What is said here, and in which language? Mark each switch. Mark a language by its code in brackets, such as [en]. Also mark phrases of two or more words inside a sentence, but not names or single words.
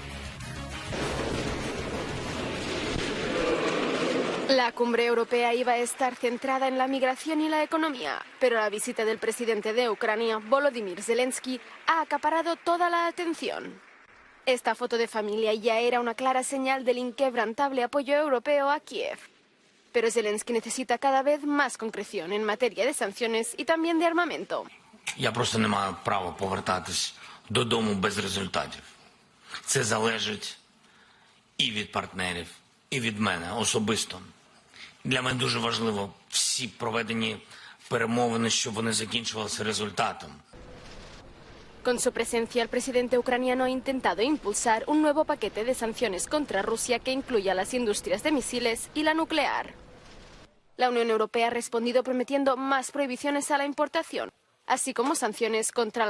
[es] La cumbre europea iba a estar centrada en la migración y la economía, pero la visita del presidente de Ucrania, Volodymyr Zelensky, ha acaparado toda la atención. Esta foto de familia ya era una clara señal del inquebrantable apoyo europeo a Kiev. Pero Zelensky necesita cada vez más concreción en materia de sanciones y también de armamento. [uk] Я просто не маю права повертатись додому без результатів. Це залежить і від партнерів, і від мене особисто. Для мене дуже важливо всі проведені перемовини, щоб вони закінчувалися результатом. [es] Con su presencia, el presidente ucraniano ha intentado impulsar un nuevo paquete de sanciones contra Rusia que incluya las industrias de misiles y la nuclear. La Unión Europea ha respondido prometiendo más prohibiciones a la importación, así como sanciones contra la